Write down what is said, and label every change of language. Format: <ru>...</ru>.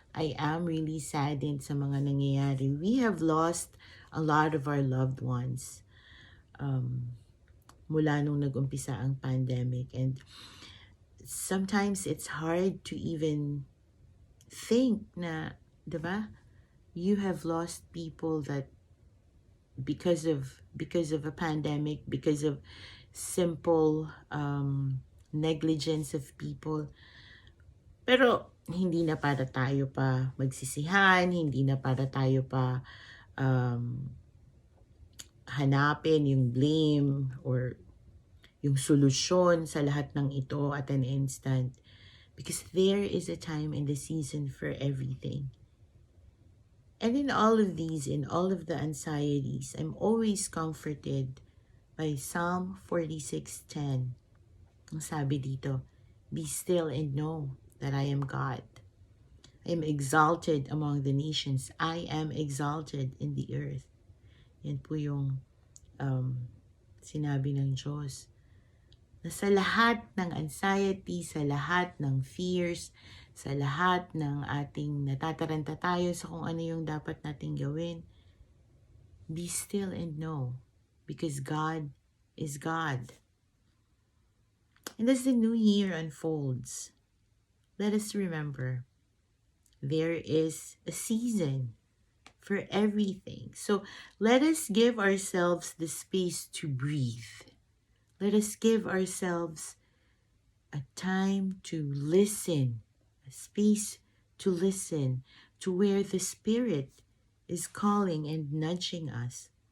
<en>I am really saddened</en> <tl>sa mga nangyayari.</tl> <en>We have lost a lot of our loved ones</en> <tl>mula nung nag-umpisa ang pandemic.</tl> <en>And sometimes it's hard to even think</en> <tl>na, diba?</tl> <en>You have lost people that because of a pandemic, because of simple negligence of people.</en> <tl>Pero hindi na para tayo pa magsisihan, hindi na para tayo pa hanapin yung blame or yung solusyon sa lahat ng ito</tl> <en>at an instant. Because there is a time and a season for everything. And in all of these, in all of the anxieties, I'm always comforted by Psalm 46:10.</en> <tl>Ang sabi dito,</tl> <en>"Be still and know that I am God. I am exalted among the nations. I am exalted in the earth."</en> <tl>Yan po yung sinabi ng Diyos. Na sa lahat ng anxiety, sa lahat ng fears, sa lahat ng ating natataranta tayo sa kung ano yung dapat nating gawin,</tl> <en>be still and know, because God is God. And as the new year unfolds, let us remember there is a season for everything. So let us give ourselves the space to breathe. Let us give ourselves a time to listen, a space to listen to where the Spirit is calling and nudging us.</en>